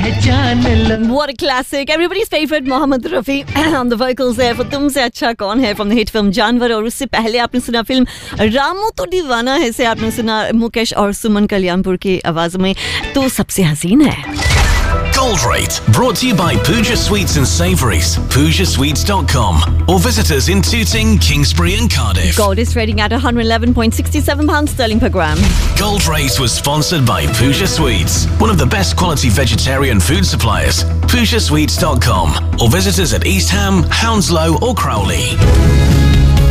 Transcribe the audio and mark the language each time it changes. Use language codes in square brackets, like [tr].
[en] What a classic. Everybody's favorite Mohammed Rafi on the vocals there for Tumse Achha Kaun Hai from the hit film Janwar. [hi] और उससे पहले आपने सुना film Ramu तो दीवाना है से आपने सुना मुकेश और सुमन कल्याणपुर की आवाज़ में तो सबसे हसीन है. [en] Gold Rate, brought to you by Pooja Sweets and Savories, PoojaSweets.com, or visitors in Tooting, Kingsbury and Cardiff. Gold is trading at £111.67 sterling per gram. Gold Rate was sponsored by Pooja Sweets, one of the best quality vegetarian food suppliers, PoojaSweets.com, or visitors at Eastham, Hounslow or Crowley.